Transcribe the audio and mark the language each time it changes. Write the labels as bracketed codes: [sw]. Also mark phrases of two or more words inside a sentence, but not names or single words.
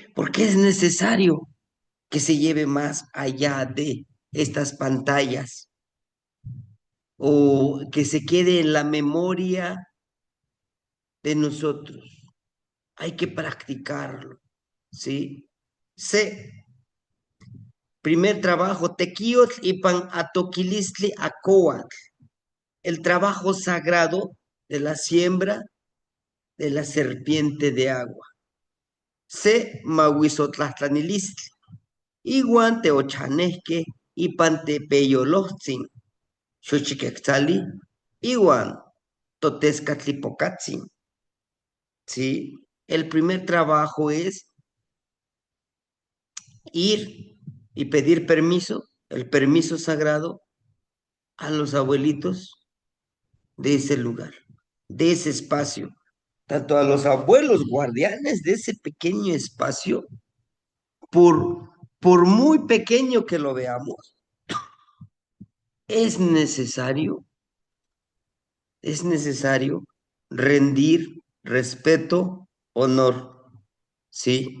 [es] Porque es necesario que se lleve más allá de estas pantallas o que se quede en la memoria de nosotros. Hay que practicarlo, ¿sí? Sé Primer trabajo, [nah] tequiotl ipan atoquilistli acoatl, [es] el trabajo sagrado de la siembra de la serpiente de agua. [nah] Se mahuizotlahtlanilistli, iguan teochanesque ipan tepeyolotzin, xochiquetzali, iguan totescatlipocatzin. [es] ¿Sí? El primer trabajo es ir y pedir permiso, el permiso sagrado a los abuelitos de ese lugar, de ese espacio, tanto a los abuelos guardianes de ese pequeño espacio, por, por muy pequeño que lo veamos, es es necesario rendir respeto, honor, ¿sí?